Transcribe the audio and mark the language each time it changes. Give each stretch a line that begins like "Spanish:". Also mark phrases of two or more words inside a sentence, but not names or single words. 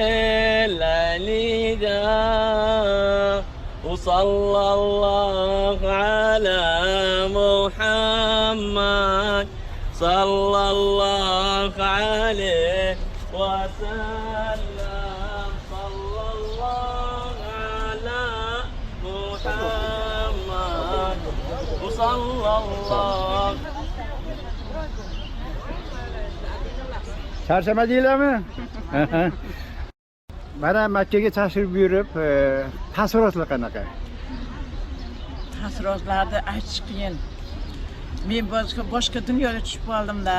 Arabic: للنداء وصلى الله على محمد صلى الله عليه وسلم صلى الله على محمد وصلى الله.
Uzbek: Charchamadinglarmi? Mana Makkaga tashrif buyurib, taassurotlar qanaqa? Taassurotlarni aytish qiyin. Men boshqa dunyoga tushib qoldim-da.